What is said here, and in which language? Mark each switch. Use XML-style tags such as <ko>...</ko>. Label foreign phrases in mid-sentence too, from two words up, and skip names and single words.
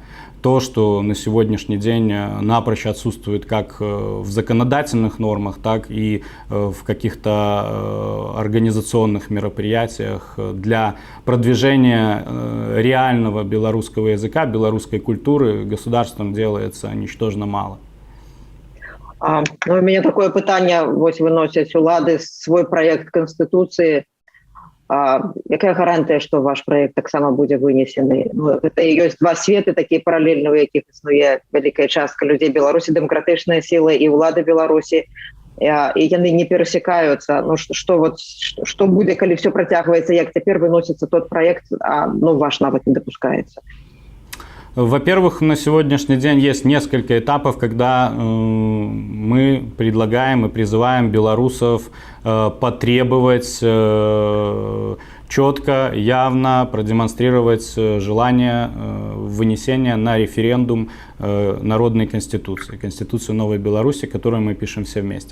<ru>То, что на сегодняшний день напрочь отсутствует как в законодательных нормах, так и в каких-то организационных мероприятиях для продвижения реального белорусского языка, белорусской культуры государством делается ничтожно мало. У меня такое</ru> <be>пытанне, вось выносяць улады свой проект Конституции. Якая гарантыя, што ваш проект таксама будзе вынесены? Это і ёсць 2 светы такія паралельныя, у якіх існуе вялікая частка людзей Беларусі, дэмакратычныя сілы і ўлады Беларусі, і яны не перасекаюцца. Што будзе, калі все працягваецца, як цяпер выносіцца тот проект, ваш нават не допускаецца?</be> <ru>Во-первых, на сегодняшний день есть несколько этапов, когда мы предлагаем и призываем белорусов потребовать четко, явно продемонстрировать желание вынесения на референдум народной конституции, Конституции Новой Беларуси, которую мы пишем все вместе.</ru>